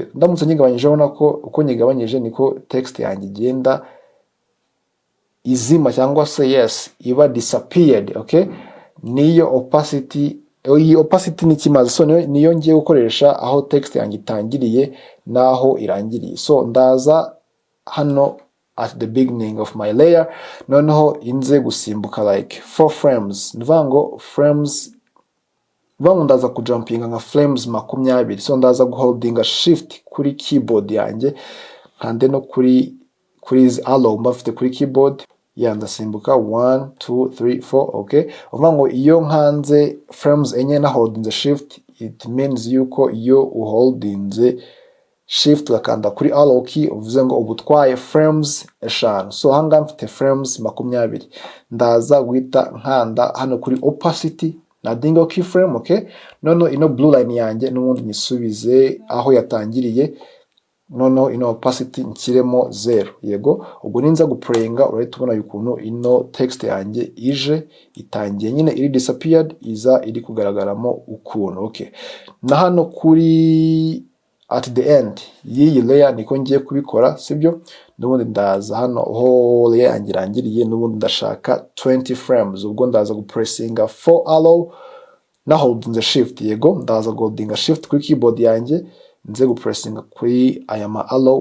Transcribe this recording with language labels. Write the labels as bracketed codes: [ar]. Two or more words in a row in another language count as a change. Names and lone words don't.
[rw] Ndamutse nyigabanyije, urabona ko uko nyigabanyije niko text yanjye igenda izima cyangwa se yes iba disappeared, okay. Niyo opacity, iyi opacity ni kimaze. So niyo ngiye gukoresha aho text yanjye itangiriye naho irangiriye. [en] So [rw] ndaza hano [en] at the beginning of my layer, [rw] noneho inze gusimbuka [en] like 4 frames. [rw] Ndivuga ngo frames, ndaza kujumpinga nka frames 20. So ndaza guholdinga shift kuri keyboard yanjye kandi no kuri izi arrow mbafite kuri keyboard ndasimbuka 1 2 3 4, okay. Uvuga ngo iyo nkanze frames enye na holdinze shift, [en] it means [rw] yuko iyo uholdinze shift ugakanda kuri [en] arrow key [rw] uvuze ngo ubutwaye frames 5. So hanga mfite frames 20. Ndaza guhita nkanda hano kuri opacity na dingo keyframe, okay. Noneho ino [en] blue line [rw] yanjye n'ubundi nyisubize aho yatangiriye, noneho ino opacity nshyiremo 0, yego. Ubwo ninza guplayinga urahita ubona ukuntu ino text yanjye ije itangiye nyine iri disappeared, iza iri kugaragaramo ukuntu, okay. Na hano kuri [en] at the end [rw] y'iyi layer niko ngiye kubikora, sibyo. N'ubundi ndaza hano aho layer yanjye irangiriye, n'ubundi ndashaka 20 frames. Ubwo ndaza gupressinga 4 arrow na holdinze shift, yego. Ndaza holdinga shift kuri keyboard yanjye, nze gupressinga kuri aya ma arrow.